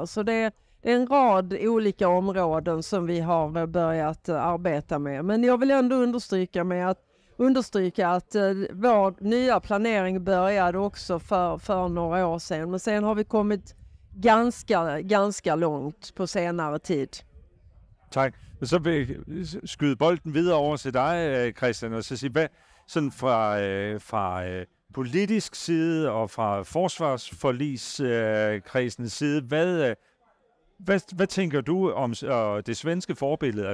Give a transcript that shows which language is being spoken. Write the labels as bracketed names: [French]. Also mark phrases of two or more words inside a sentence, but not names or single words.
[Swedish] Så det är en rad olika områden som vi har börjat arbeta med. Men jag vill ändå understryka att vår nya planering började också för några år sedan. Men sen har vi kommit ganska långt på senere tid. [Danish] Tak. Så vil jeg skyde bolden videre over til dig, Christian, og så sige, hvad sådan fra politisk side og fra forsvarsforligskredsens side, hvad tænker du om det svenske forbillede?